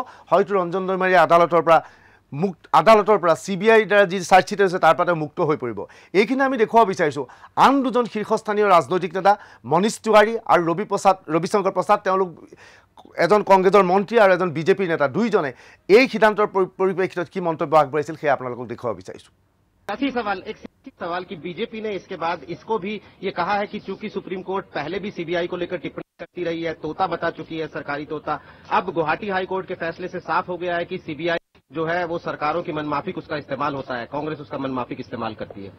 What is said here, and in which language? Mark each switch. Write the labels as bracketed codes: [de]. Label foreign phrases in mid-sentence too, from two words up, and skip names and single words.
[as] হয়তো ৰঞ্জন দৈমাৰী আদালতৰ পৰা CBIৰ দ্বাৰা যি চাৰ্জশ্বিট হৈছে তাৰ পৰা মুক্ত হৈ পৰিব। এইখিনি আমি দেখুৱাব বিচাৰিছোঁ আন দুজন শীৰ্ষস্থানীয় ৰাজনৈতিক নেতা মনীষ তিৱাৰী আৰু ৰবিশংকৰ প্ৰসাদ, তেওঁলোক এজন কংগ্ৰেছৰ মন্ত্ৰী আৰু এজন BJPৰ নেতা, দুইজনে এই সিদ্ধান্তৰ পৰিপ্ৰেক্ষিতত কি মন্তব্য আগবঢ়াইছিল সেয়া আপোনালোকক দেখুৱাব বিচাৰিছোঁ। [hi] एक सवाल कि बीजेपी ने इसके बाद इसको भी ये कहा है कि चूंकि सुप्रीम कोर्ट पहले भी CBI को लेकर टिप्पणी करती रही है, तोता बता चुकी है, सरकारी तोता, अब गुवाहाटी हाई कोर्ट के फैसले से साफ हो गया है कि CBI जो है वो सरकारों की मनमाफिक उसका इस्तेमाल होता है, कांग्रेस उसका मनमाफिक इस्तेमाल करती है।